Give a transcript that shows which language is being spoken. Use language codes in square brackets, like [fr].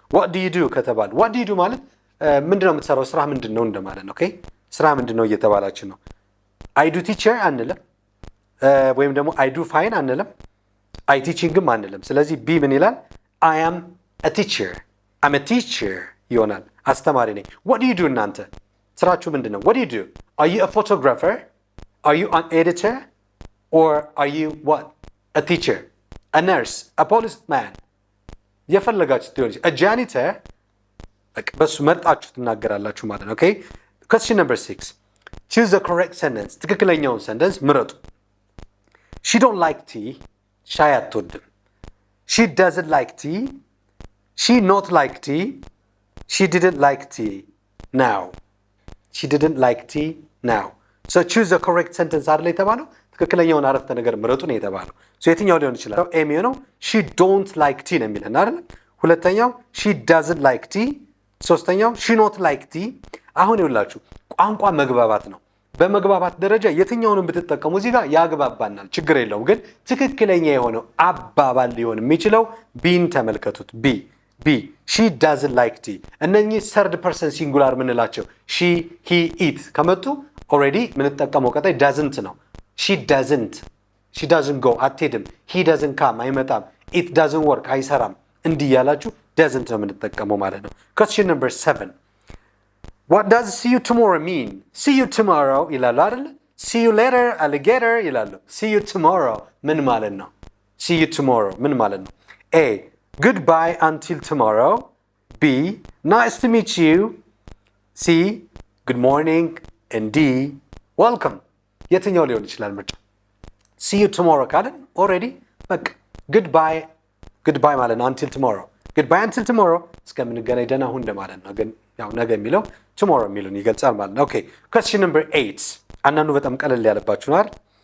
[en] what do you do ከተባለ what do you do [am] ማለት ምንድነው የምትሰራው? ስራ ምንድነው እንደማለት ነው። ኦኬ ስራ ምንድነው እየተባላችሁ ነው። [en] I do teacher [am] አንልም ወይም ደግሞ [en] I do fine [am] አንልም I teachingም አንልም። ስለዚህ B ምን ይላል? [en] I am a teacher, I'm a teacher ይሆናል። [am] አስተማሪ ነኝ። [en] what do you do [am] እናንተ ስራችሁ ምንድነው? [en] what do you do? Are you a photographer? Are you an editor? Or are you what? A teacher, a nurse, a policeman [am] የፈለጋችሁት ሊሆን ይችላል። a janitor በሱ መርጣችሁ ትናገራላችሁ ማለት ነው። [en] ኦኬ question number 6 choose the correct sentence [am] ትክክለኛውን ሰንተንስ ምረጡ። [en] she don't like tea [am] ሻይ አትወድም። [en] she doesn't like tea, she not like tea, she didn't like tea now, she didn't like tea now. so choose the correct sentence [am] አይደል የተባለው? ትክክለኛውን አረፍተ ነገር ምረጡ ነው የተባለው። የትኛው ሊሆን ይችላል? ኤ የሚሆነው [en] she don't like tea [am] ነው የሚለን አይደል? ሁለተኛው [en] she doesn't like tea፣ [am] ሶስተኛው [en] she not like tea። [am] አሁን ይኸውላችሁ ቋንቋ መግባባት ነው። በመግባባት ደረጃ የትኛውንም ብትጠቀሙ እዚህ ጋር ያግባባናል፣ ችግር የለውም። ግን ትክክለኛ የሆነው አባባል ሊሆን የሚችለው ቢን ተመልከቱት። ቢ she doesn't like tea። እነኚህ ሰርድ ፐርሰን ሲንጉላር ምንላቸው she he it ከመጡ ኦልሬዲ ምንጠቀመው ቀጣይ doesn't ነው። she [en] doesn't go [am] አትሄድም። [en] he doesn't come [am] አይመጣም። [en] it doesn't work [am] አይሰራም። እንዲህ ያላችሁ doesn't ነው የምንጠቀመው ማለት ነው። [en] question number 7 what does see you tomorrow mean? see you tomorrow [am] ይላሉ አይደል? [en] see you later alligator ይላሉ። see you tomorrow ምን ማለት ነው? see you tomorrow [am] ምን ማለት ነው? [en] A goodbye until tomorrow, B nice to meet you, C good morning, and D welcome። [am] የትኛው ሊሆን ይችላል ምርጫ? see you tomorrow ካለን ኦልሬዲ በቃ goodbye ማለት ነው። until tomorrow [en] goodbye until tomorrow [am] እስከምንገናኝ ደህና ሁን እንደማለት ነው። ግን ያው ነገ የሚለው tomorrow የሚለውን ይገልጻል ማለት ነው። ኦኬ [en] question number 8 [am] አንዳንዱ በጣም ቀለል ያለባችሁ ነው አይደል?